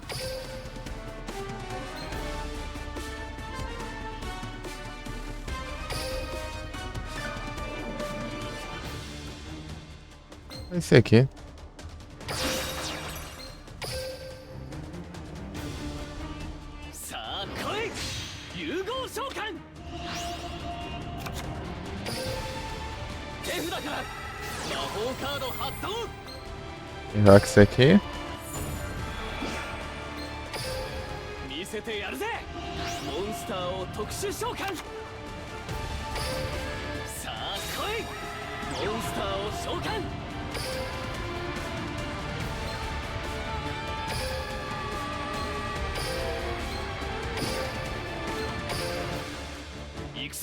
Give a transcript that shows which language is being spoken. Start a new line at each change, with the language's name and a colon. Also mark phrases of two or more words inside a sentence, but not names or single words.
Portuguese: Esse aqui.
Japanese: さあ来い。融合召喚。手札から魔法カード発動。
Portuguese: Joga isso aqui.
Japanese: 見せてやるぜ。モンスターを特殊召喚。さあ来い。モンスターを召喚。行くぜ。